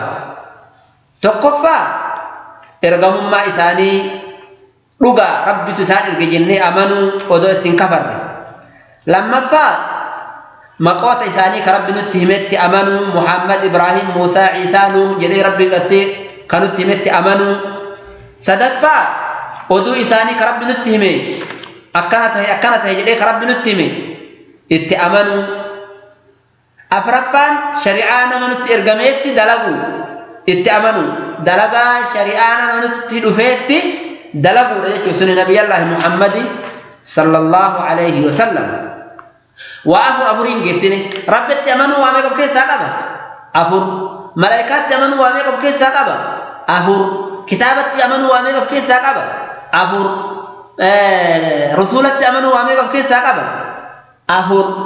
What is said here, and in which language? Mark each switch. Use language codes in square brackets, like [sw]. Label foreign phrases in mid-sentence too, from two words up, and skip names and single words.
[om] tokkoffaa ergamummaa isaanii dhugaa rabbitu isaan erge jennee amanuu odoo ittiin kafarre lammaffaa maqoota isaanii ka rabbi nutti himetti amanuu muhammad ibraahim muusaa ciisaa nuuh jedhee rabbi qattee ka nutti himetti amanuu sadaffaa oduu isaanii ka rabbi nutti hime akkana tahe jedhee ka rabbi nutti hime itti amanuu afraffaan shari'aa nama nutti ergameetti dalaguu itti amanu dalagaa shari'aa nama nutti dhufeetti dalaguudha jechuun sunni nabiyyallaahi muhammadi [ar] صلى الله عليه وسلم. [om] waa afuriin geessine rabbitti amanuu waa meeqa of keessaa qaba afur malaayikaatti amanuu waa meeqa of keessaa qaba afur kitaabatti amanuu waa meeqa of keessaa qaba afur rasulatti amanuu waa meeqa of keessaa qaba afur